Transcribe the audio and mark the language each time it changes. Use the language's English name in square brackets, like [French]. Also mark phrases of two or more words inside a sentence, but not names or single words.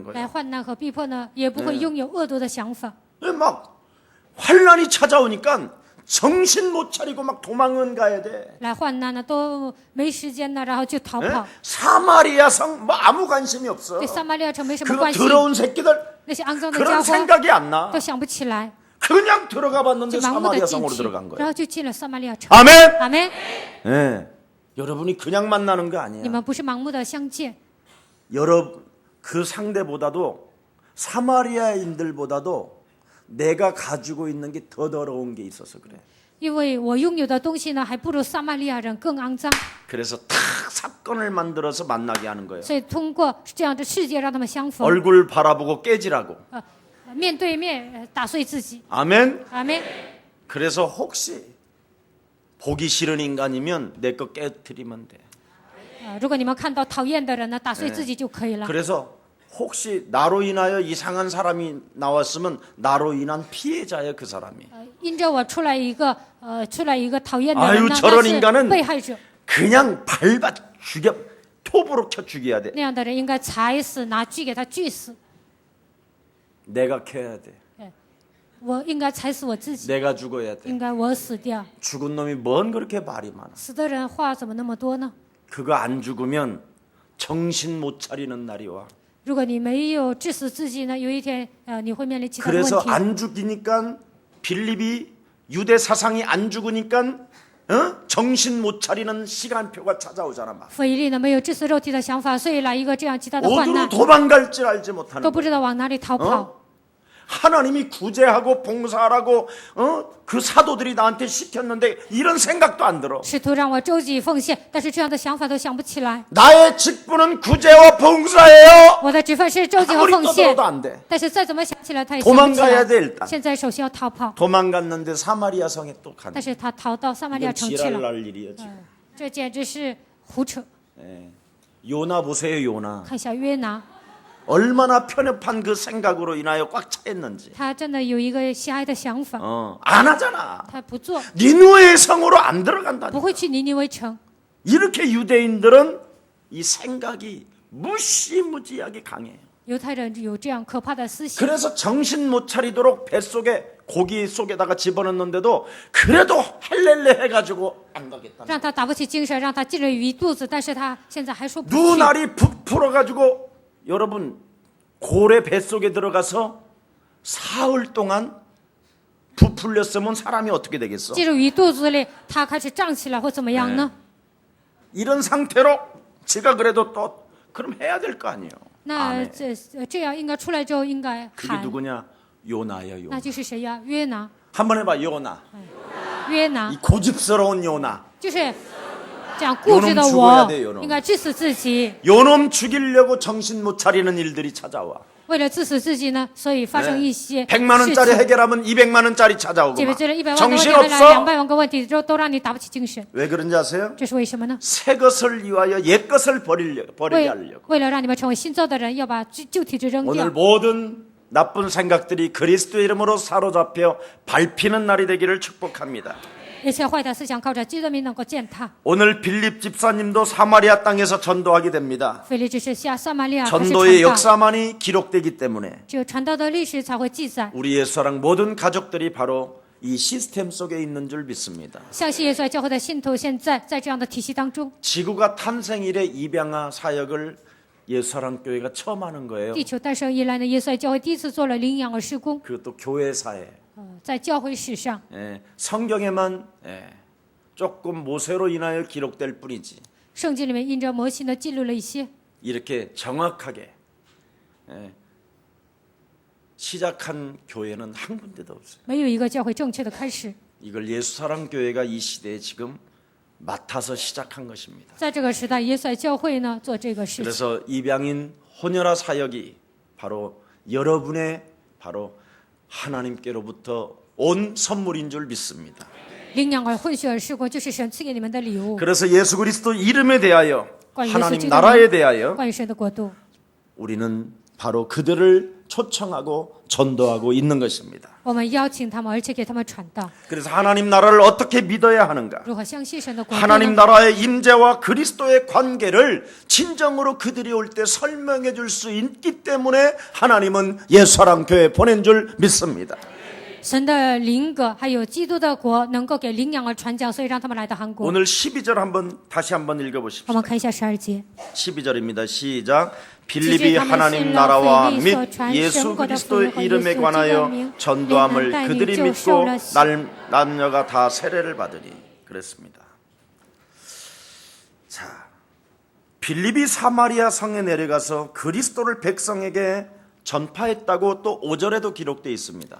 [Chinese] 来 [Korean] 거예요. [Chinese] 患难和逼迫呢，也不会拥有恶毒的想法。 [Korean] 막 환난이 찾아오니까 정신 못 차리고 막 도망은 가야 돼. [Chinese] 来患难呢都没时间呢，然后就逃跑， [Korean] 사마리아 성 뭐 아무 관심이 없어. [Chinese] 对撒玛利亚城没什么 [Korean] 그 [Chinese] 关系。 [Korean] 더러운 새끼들 [Chinese] 那些肮脏的 [Korean] 그런 [Chinese] 家伙 [Korean] 생각이 안 나. [Chinese] 都想不起来， [Korean] 그냥 들어가 봤는데 [Chinese] 就盲目的 [Korean] 사마리아 [Chinese] 进 [Korean] 성으로 [Chinese] 去， [Korean] 들어간 [Chinese] 然 [Korean] 거예요. [Chinese] 后就进了撒玛利亚城。 [Korean] 아멘. [Chinese] 阿门。 [Korean] 예. 여러분이 그냥 만나는 거 [Chinese] 你 [Korean] 아니야. [Chinese] 们不是盲目的相见， [Korean] 그 상대보다도 사마리아인들보다도 내가 가지고 있는 게 더 더러운 게 있어서 그래. [Chinese] 因为我拥有的东西呢，还不如撒玛利亚人更肮脏， [Korean] 그래서 탁 사건을 만들어서 만나게 하는 거예요. [Chinese] 所以通过这样的世界让他们相逢， [Korean] 얼굴 바라보고 깨지라고. [Chinese] 面对面打碎自己。 [Korean] 아멘. [Chinese] 阿门。 [Korean] 그래서 혹시 보기 싫은 인간이면 내 거 깨뜨리면 돼. [Chinese] 如果你们看到讨厌的人呢，打碎自己就可以了。 [Korean] 그래서 혹시 나로 인하여 이상한 사람이 나왔으면 나로 인한 피해자예요, 그 사람이. [Chinese] 因着我出来一个讨厌的 [Korean] 아유 [Chinese] 人呢， [Korean] 저런 [Chinese] 那是 [Korean] 인간은 [Chinese] 被害者。 [Korean] 그냥 밟아 죽여 톱으로 켜 죽여야 돼. [Chinese] 那样的人应该踩死，拿锯给他锯死。 [Korean] 내가 켜야 돼. [Chinese] 我应该踩死我自己， [Korean] 내가 죽어야 돼. [Chinese] 应该我死掉。 [Korean] 죽은 놈이 뭔 그렇게 말이 많아. [Chinese] 死的人话怎么那么多呢？ [Korean] 그거 안 죽으면 정신 못 차리는 날이 와. [Chinese] 如果你没有致死自己呢，有一天你会面临其他的问 [Korean] 그래서 [Chinese] 题。 [Korean] 안 죽이니까 빌립이 유대 사상이 안 죽으니까 정신 못 차리는 시간표가 찾아오잖아 막. [Chinese] 腓利呢没有致死肉体的想法，所以来一个这样极大的患 [Korean] 어디로 [Chinese] 难， [Korean] 도망갈 줄 알지 못하는 [Chinese] 都不 [Korean] 거야. [Chinese] 知道往哪里逃跑。 [Korean] 하나님이 구제하고 봉사하라고 그 사도들이 나한테 시켰는데 이런 생각도 안 들어. [Chinese] 试图让我周济奉献，但是这样的想法都想不起来。 [Korean] 나의 직분은 구제와 봉사예요. [Chinese] 我的职分是周济和 [Korean] 아무리 [Chinese] 奉献， [Korean] 떠들어도 안 돼. [Chinese] 但是再怎么想起来，他也想不起 [Korean] 도망가야 [Chinese] 来 [Korean] 돼 일단. 。 [Chinese] 现在首先要逃跑， [Korean] 도망갔는데 사마리아 성에 또 가네. [Chinese] 但是他逃到撒玛利亚 [Korean] 이건 [Chinese] 城去 [Korean] 지랄 [Chinese] 了， [Korean] 날 일이에요 지금. [Chinese] 这简直是胡扯。 [Korean] 요나 보세요 요나. [Chinese] 看一下约拿， [Korean] 얼마나 편협한 그 생각으로 인하여 꽉 차있는지. [Chinese] 他真的有一个狭隘的想法， [Korean] 안 하잖아. [Chinese] 他不做， [Korean] 니누의 성으로 안 들어간다. [Chinese] 不会去尼尼微城。 [Korean] 이렇게 유대인들은 이 생각이 무시무지하게 강해요. [Chinese] 犹太人有这样可怕的思想， [Korean] 그래서 정신 못 차리도록 뱃속에 고기 속에다가 집어넣는데도 그래도 할렐레 해가지고 안 가겠다. [Chinese] 让他打不起精神，让他进了鱼一肚子，但是他现在还说不去。 [Korean] 눈알이 부풀어가지고 여러분 고래 뱃속에 들어가서 사흘 동안 부풀렸으면 사람이 어떻게 되겠어? [Chinese] 进入鱼肚子里，他开始胀起来或怎么样呢？ [Korean] 이런 상태로 제가 그래도 또 그럼 해야 될 거 아니에요. [Chinese] 那 [Korean] 아멘. [Chinese] 这样应该出来之后应该 [Korean] 그게 [Chinese] 喊， [Korean] 누구냐? 요나야 [Chinese] 那 [Korean] 요나. [Chinese] 就是谁呀？约拿， [Korean] 한번 해봐 요나. [Chinese] 约拿 [Korean] 이 고집스러운 요나. [Chinese] 就是这样固执的 [Korean] 요놈 죽어야 [Chinese] 我 [Korean] 돼 요놈. [Chinese] 应该致死自己。 [Korean] 요놈 죽이려고 정신 못 차리는 일들이 찾아와. [Chinese] 为了致死自己呢，所以发生一些 [Korean] 100만 [Chinese] 事 [Korean] 원짜리 [Chinese] 情。 [Korean] 해결하면 200만 원짜리 찾아오고 [Chinese] 解 [Korean] 막. [Chinese] 决了100万个问 [Korean] 정신 [Chinese] 题，还来 [Korean] 없어? [Chinese] 200万个问题，都让你打不起精神。 [Korean] 왜 그런지 아세요? [Chinese] 这是为什么呢？ [Korean] 새 것을 위하여 옛 것을 버리게 하려고. [Chinese] 为了让你们成为新造的人，要把旧体质扔 [Korean] 오늘 [Chinese] 掉。 [Korean] 모든 나쁜 생각들이 그리스도의 이름으로 사로잡혀 밟히는 날이 되기를 축복합니다. [Chinese] 一切坏的思想靠着基督名能够践踏。 [Korean] 오늘 빌립 집사님도 사마리아 땅에서 전도하게 됩니다. [Chinese] 腓利只是下撒玛利亚开始 [Korean] 전도의 [Chinese] 传道， [Korean] 역사만이 기록되기 때문에 [Chinese] 只有传道的历史才会记载。 [Korean] 우리 예수사랑 모든 가족들이 바로 이 시스템 속에 있는 줄 믿습니다. [Chinese] 相信耶稣爱教会的信徒现在在这样的体系当中， [Korean] 지구가 탄생 이래 입양아 사역을 예수사랑 교회가 처음 하는 거예요. [Chinese] 地球诞生以来呢，耶稣爱教会第一次做了领养儿施工， [Korean] 그것도 교회사에. [Chinese] 在教会史上， [Korean] 성경에만 조금 모세로 인하여 기록될 뿐이지 [Chinese] 圣经里面因着摩西呢记录了一些， [Korean] 이렇게 정확하게 시작한 교회는 한 군데도 없어요. [Chinese] 没有一个教会正确的开始。 [Korean] 이걸 예수사랑 교회가 이 시대에 지금 맡아서 시작한 것입니다. [Chinese] 在这个时代，耶稣爱教会呢做这个事情。 [Korean] 그래서 입양인 혼혈아 사역이 바로 여러분의 바로 하나님께로부터 온 선물인 줄 믿습니다. [Chinese] 领养儿混血儿施工就是神赐给你们的礼物， [Korean] 그래서 예수 그리스도 이름에 대하여 [Chinese] 关于耶稣 [Korean] 하나님 [Chinese] 基督 [Korean] 나라에 [Chinese] 名， [Korean] 대하여 [Chinese] 关于神的国度， [Korean] 우리는 바로 그들을 초청하고 전도하고 있는 것입니다. [Chinese] 我们邀请他们，而且给他们传道。 [Korean] 그래서 하나님 나라를 어떻게 믿어야 하는가? [Chinese] 如何相信神的国度 [Korean] 하나님 [Chinese] 呢？ [Korean] 나라의 임재와 그리스도의 관계를 진정으로 그들이 올 때 설명해 줄 수 있기 때문에 하나님은 예수사랑 교회 보낸 줄 믿습니다. [Chinese] 神的灵格还有基督的国能够给领养儿传讲，所以让他们来到韩国。 [Korean] 오늘 12절 다시 한번 읽어 [Chinese] 我 [Korean] 보십시오. [Chinese] 们看一下12节。 [Korean] 12절입니다. 시작. 빌립이 하나님 나라와 및 예수 그리스도의 이름에 관하여 전도함을 그들이 믿고 남녀가 다 세례를 받으니 그랬습니다. 자, 빌립이 사마리아 성에 내려가서 그리스도를 백성에게 전파했다고 또 5절에도 기록되어 있습니다.